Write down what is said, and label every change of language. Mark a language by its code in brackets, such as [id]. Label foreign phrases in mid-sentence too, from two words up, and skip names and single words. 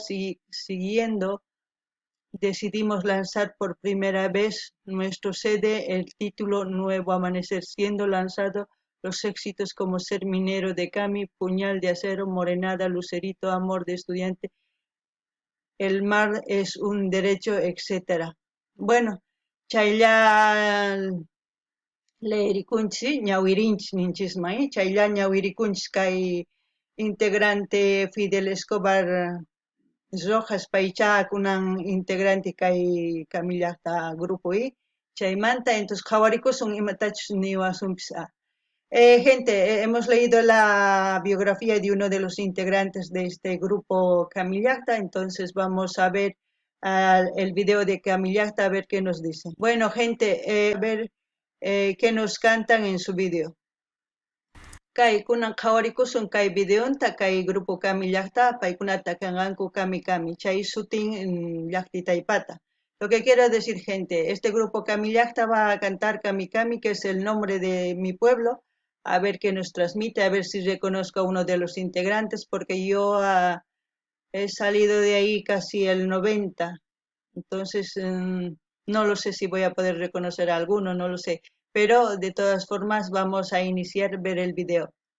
[es] Siguiendo, decidimos lanzar por primera vez nuestro CD, el título Nuevo Amanecer, siendo lanzado los éxitos como Ser Minero de Cami, Puñal de Acero, Morenada, Lucerito, Amor de Estudiante, El Mar es un Derecho, etc. Bueno, [qu] chaylla leerikunchis ñawirinchis ninchismay, chaylla ñawirikunchis kay integrante Fidel Escobar Rojas paycha kunan integrante kay Camillacta grupo y chaymanta entonces qhawarikusun imatachus niwasunpis. [es] Gente, hemos leído la biografía de uno de los integrantes de este grupo Camillacta, entonces vamos a ver el video de Camillacta a ver qué nos dice. Bueno, gente, a ver qué nos cantan en su video. [qu] Kay kunan qhawarikusun kay videonta kay grupo Camillacta paykunata kanqanku Kami Kami chay sutin llaqtitaypata. [es] Lo que quiero decir, gente, este grupo Camillacta va a cantar Kami Kami, que es el nombre de mi pueblo, a ver qué nos transmite, a ver si reconozco a uno de los integrantes, porque yo he salido de ahí casi el 90, entonces no lo sé si voy a poder reconocer a alguno, no lo sé, pero de todas formas vamos a iniciar ver el video.